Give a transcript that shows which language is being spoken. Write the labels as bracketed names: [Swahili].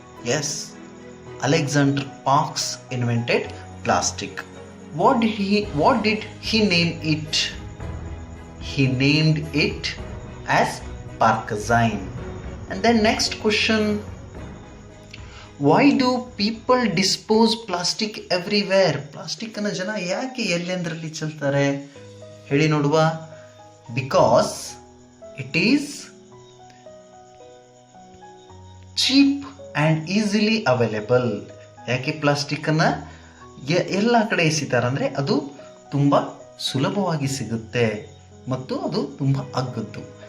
[English] Yes, Alexander Parks invented plastic. What did he name it? He named it as Parkazine. And then next question, why do people dispose plastic everywhere? [Kannada] Plastic ಅನ್ನು ಜನ ಯಾಕೆ ಎಲ್ಲೆಂದರಲ್ಲಿ ಚೆಲ್ತಾರೆ ಹೇಳಿ ನೋಡುವ? [English] Because it is cheap and easily available. [Kannada] ಯಾಕೆ plastic ಅನ್ನ ಎಲ್ಲ ಕಡೆ ಎಸಿತಾರೆ ಅಂದ್ರೆ ಅದು ತುಂಬಾ ಸುಲಭವಾಗಿ ಸಿಗುತ್ತೆ ಮತ್ತು ಅದು ತುಂಬಾ ಅಗ್ಗದ್ದು.